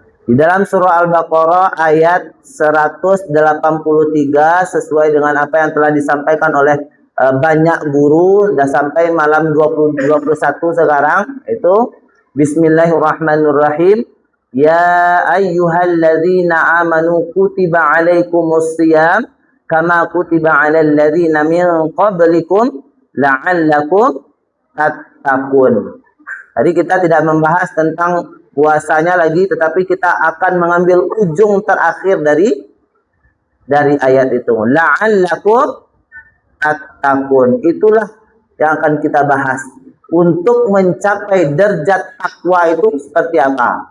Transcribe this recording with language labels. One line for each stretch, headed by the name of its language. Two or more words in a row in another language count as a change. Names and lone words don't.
Indonesian: Di dalam surah Al-Baqarah ayat 183 sesuai dengan apa yang telah disampaikan oleh banyak guru dan sampai malam 21 sekarang itu Bismillahirrahmanirrahim.
Arabic: يا أيها الذين آمنوا كتب عليكم الصيام كما كتب على الذين من قبلكم لعلكم تتقون.
Indonesian: Jadi kita tidak membahas tentang puasanya lagi, tetapi kita akan mengambil ujung terakhir dari ayat itu.
Arabic: لعلكم تتقون.
Indonesian: Itulah yang akan kita bahas. Untuk mencapai derajat takwa itu seperti apa?